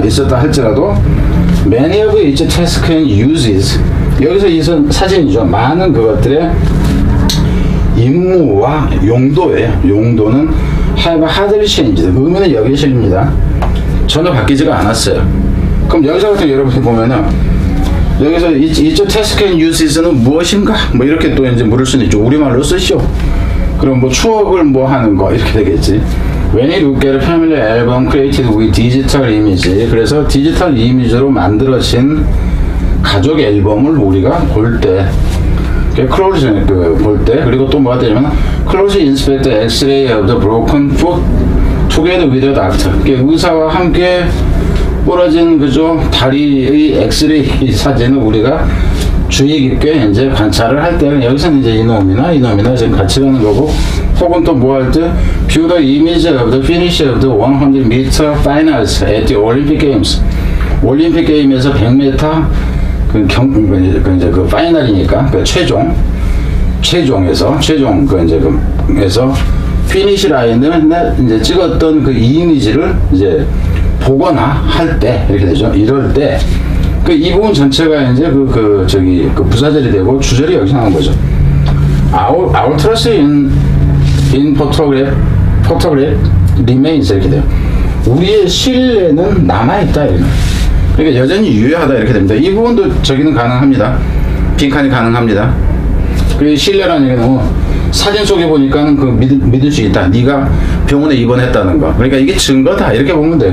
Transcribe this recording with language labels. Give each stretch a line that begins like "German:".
Korean: 있었다 할지라도 many of its tasks and uses, 여기서 이 사진이죠. 많은 그것들의 임무와 용도는 have hardly changed. 의미는 여기에 실립니다. 전혀 바뀌지가 않았어요. 그럼 여기서 같은 여러분이 보면은 여기서 이쪽 task and uses는 무엇인가? 뭐 이렇게 또 이제 물을 수는 있죠. 우리말로 쓰시오. 그럼 뭐 추억을 뭐 하는 거 이렇게 되겠지.
English: When you look at a family album created with digital image, 그래서 디지털 이미지로 만들어진 가족 앨범을 우리가 볼 때, close 볼 때, 그리고 또 뭐가 되냐면 close inspect the X-ray of the broken foot together with the doctor.
Korean: 의사와 함께 부러진 그죠 다리의 엑스레이 사진을 우리가 주의 깊게 이제 관찰을 할 때는 여기서는 이제 이놈이나 지금 같이 가는 거고, 혹은 또 뭐 할 때 view the image of the finish of the 100m finals at the Olympic Games. 올림픽 게임에서 100m 그 파이널이니까 그 최종에서 피니시 라인을 이제 찍었던 그 이미지를 이제 보거나 할 때 이렇게 되죠. 이럴 때 이 부분 전체가 이제 그 부사절이 되고 주절이 여기서 나온 거죠.
English: Our trust in photograph remains 이렇게 돼요.
Korean: 우리의 신뢰는 남아있다. 이렇게. 그러니까 여전히 유효하다 이렇게 됩니다. 이 부분도 저기는 가능합니다. 빈칸이 가능합니다. 그 신뢰라는 얘기는 사진 속에 보니까는 그 믿을 수 있다. 네가 병원에 입원했다는 거. 그러니까 이게 증거다 이렇게 보면 돼.